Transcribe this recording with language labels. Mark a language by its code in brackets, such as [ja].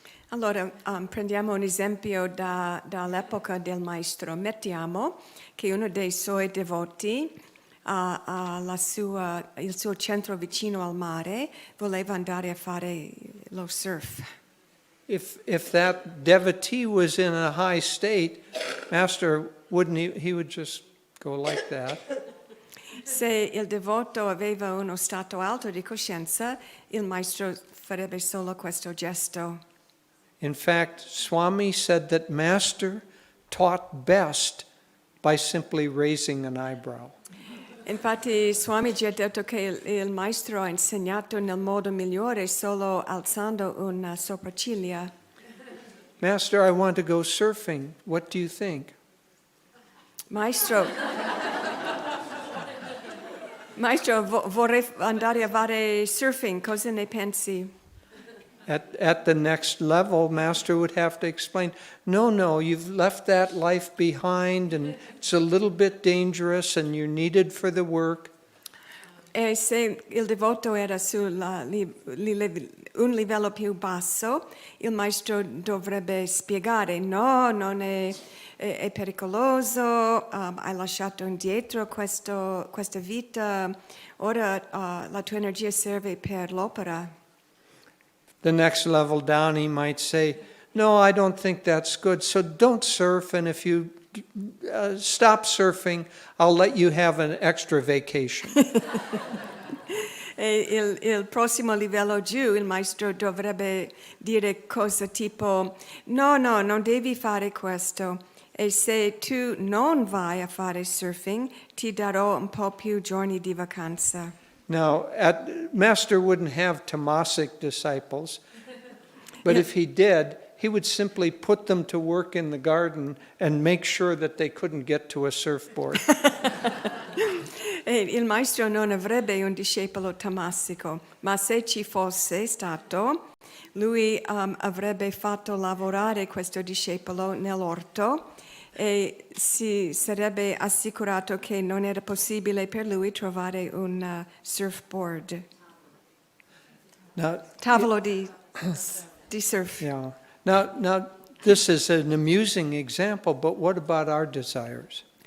[it] Allora prendiamo un esempio dall'epoca del maestro. Mettiamo che uno dei suoi devoti il suo centro vicino al mare voleva andare a fare lo surf. [en] If that devotee was in a high state, Master he would just go like that. [it] Se il devoto aveva uno stato alto di coscienza, il maestro farebbe solo questo gesto. [en] In fact, Swami said that Master taught best by simply raising an eyebrow. [it] Infatti Swamiji ha detto che il maestro ha insegnato nel modo migliore solo alzando una sopracciglia. [en] Master, I want to go surfing. What do you think? [it] Maestro, vorrei andare a fare surfing, cosa ne pensi? [en] At the next level, Master would have to explain, no, you've left that life behind and it's a little bit dangerous and you're needed for the work. [it] E se il devoto era su un livello più basso, il maestro dovrebbe spiegare, no, non è pericoloso, hai lasciato indietro questa vita, ora la tua energia serve per l'opera. [en] The next level down, he might say, no, I don't think that's good, so don't surf, and if you stop surfing, I'll let you have an extra vacation. [it] E il prossimo livello giù, il maestro dovrebbe dire cose tipo, no, non devi fare questo, e se tu non vai a fare surfing, ti darò un po' più giorni di vacanza. [en] Now, Master wouldn't have tamasic disciples, but if he did, he would simply put them to work in the garden and make sure that they couldn't get to a surfboard. [it] Il maestro non avrebbe un discepolo tamasico, ma se ci fosse stato, lui avrebbe fatto lavorare questo discepolo nell'orto e si sarebbe assicurato che non era possibile per lui trovare un surfboard. [en] Now, [it] Tavolo di surf. yeah. [en] Now, this is an amusing example, but what about our desires?